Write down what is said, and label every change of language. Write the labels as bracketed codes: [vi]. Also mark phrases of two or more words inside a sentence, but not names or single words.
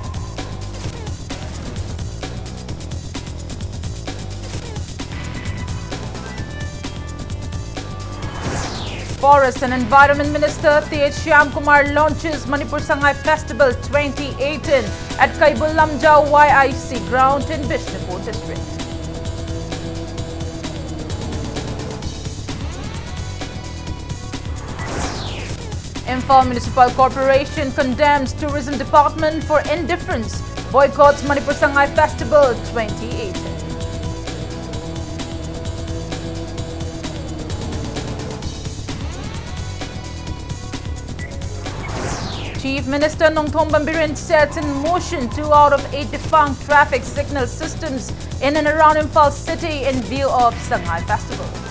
[en] Forest and Environment Minister Tej Shyamkumar launches Manipur Sangai Festival 2018 at Kaibul Lamjau YIC ground in Bishnupur district. Imphal Municipal Corporation condemns Tourism Department for indifference, boycotts Manipur Sangai Festival 2018. Chief Minister Nongthom Bambirin sets in motion 2 out of 8 defunct traffic signal systems in and around Imphal city in view of Sangai Festival.